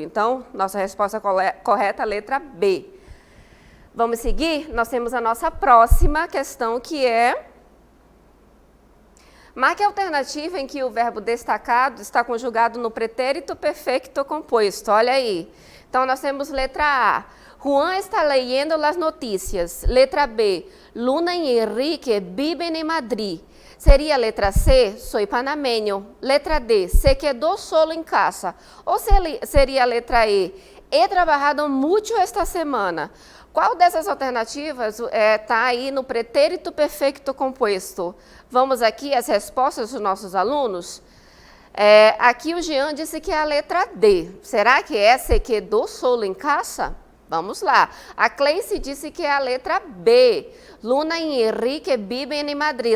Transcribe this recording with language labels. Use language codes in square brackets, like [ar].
[pt] Então, nossa resposta correta é a letra B. Vamos seguir? Nós temos a nossa próxima questão, que é: marque a alternativa em que o verbo destacado está conjugado no pretérito perfeito composto. Olha aí. Então, nós temos letra A. [es] Juan está leyendo las noticias. [pt] Letra B. [es] Luna e Enrique viven en Madrid. [pt] Seria a letra C, [es] soy panameño. [pt] Letra D, [es] se quedó solo en casa. [pt] Ou seria a letra E, [es] he trabajado mucho esta semana. [pt] Qual dessas alternativas está aí no pretérito perfeito composto? Vamos aqui às respostas dos nossos alunos. Aqui o Jean disse que é a letra D. Será que é [es] se quedó solo [pt] em casa? Vamos lá. A Cleice disse que é a letra B. Luna e Enrique vivem em Madrid.